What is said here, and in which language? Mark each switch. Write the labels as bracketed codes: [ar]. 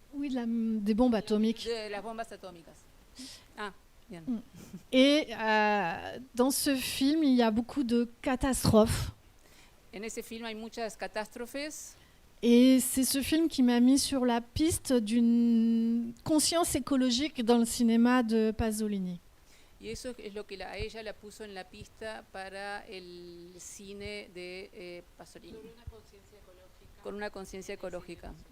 [fr] Oui, des bombes atomiques. [es] De las bombas atómicas. Ah, bien. [fr] Et dans ce film, il y a beaucoup de catastrophes. [es] En ese film hay muchas catástrofes. [fr] Et c'est ce film qui m'a mis sur la piste d'une conscience écologique dans le cinéma de Pasolini. [es] Y eso es lo que a ella la puso en la pista para el cine de Pasolini. Con una conciencia ecológica.